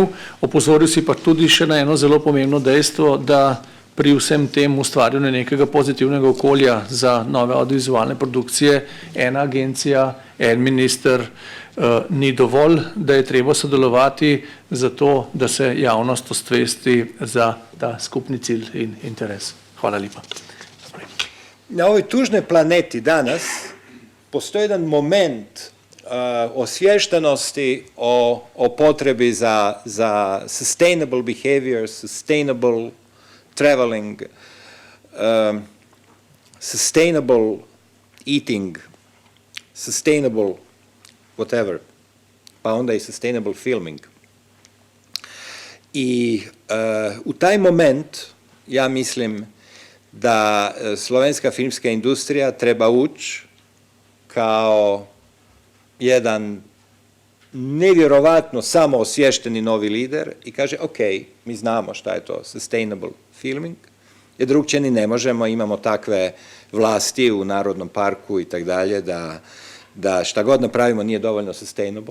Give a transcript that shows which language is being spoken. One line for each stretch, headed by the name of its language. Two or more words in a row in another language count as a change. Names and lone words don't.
Slovenian: Opozoril si pa tudi še na eno zelo pomembno dejstvo, da pri vsem tem ustvarjanju nekega pozitivnega okolja za nove audiovizualne produkcije ena agencija, en minister ni dovolj, da je treba sodelovati za to, da se javnost osvesti za ta skupni cilj in interes. Hvala lepa.
Croatian: Na ovoj tužnoj planeti danas postoji jedan moment osviještenosti o potrebi za
English: sustainable behavior, sustainable traveling, sustainable eating, sustainable whatever,
Croatian: pa onda i
English: sustainable filming.
Croatian: I u taj moment ja mislim da slovenska filmska industrija treba ući kao jedan nevjerovatno samoosvješteni novi lider i kaže ok, mi znamo šta je to
English: sustainable filming,
Croatian: jer drugčije ni ne možemo, imamo takve vlasti u Narodnom parku i tak dalje, da šta god napravimo nije dovoljno sustainable.